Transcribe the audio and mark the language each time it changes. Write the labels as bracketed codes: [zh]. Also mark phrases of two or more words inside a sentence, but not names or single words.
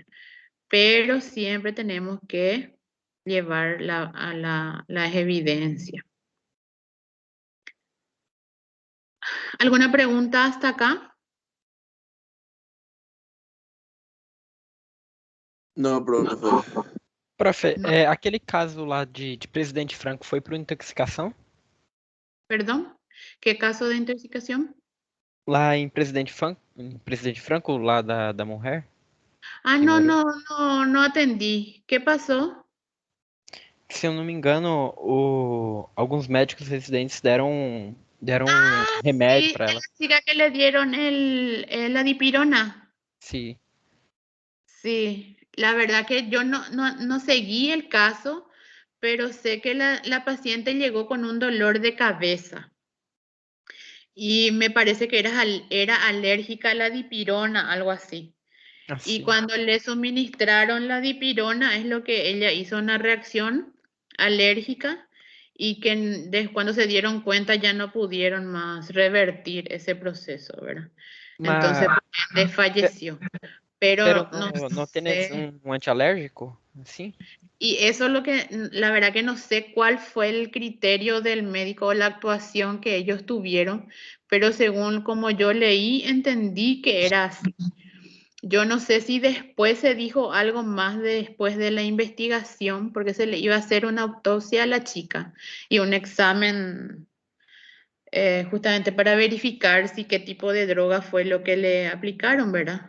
[es] Pero siempre tenemos que llevar las evidencias. ¿Alguna pregunta hasta acá? [pt] Não, profe. Profe, aquele caso lá de Presidente Franco foi por intoxicação? [es] ¿Perdón? ¿Qué caso de intoxicación? [pt] Lá em Presidente Franco, lá da mulher? Ah, Que [es] no, [pt] morreu? [es] no atendí. ¿Qué pasó? [pt] Se eu não me engano, alguns médicos residentes deram remédio [es] Sí, [pt] para de ela. [es] la chica que le dieron la dipirona. [pt] Sim. [es] Sí, la verdad que yo no seguí el caso, pero sé que la paciente llegó con un dolor de cabeza y me parece que era alérgica a la dipirona, algo así. Y [pt] Assim. [es] cuando le suministraron la dipirona es lo que ella hizo una reacción alérgica y que cuando se dieron cuenta ya no pudieron más revertir ese proceso, ¿verdad? Entonces, [pt] Mas, [es] falleció. Pero pero no [pt] não tem [es] sé. [pt] um antialérgico? Assim? [es] Y eso es lo que, la verdad que no sé cuál fue el criterio del médico o la actuación que ellos tuvieron, pero según como yo leí, entendí que era así. Yo no sé si después se dijo algo más después de la investigación, porque se le iba a hacer una autopsia a la chica y un examen justamente para verificar si qué tipo de droga fue lo que le aplicaron, ¿verdad?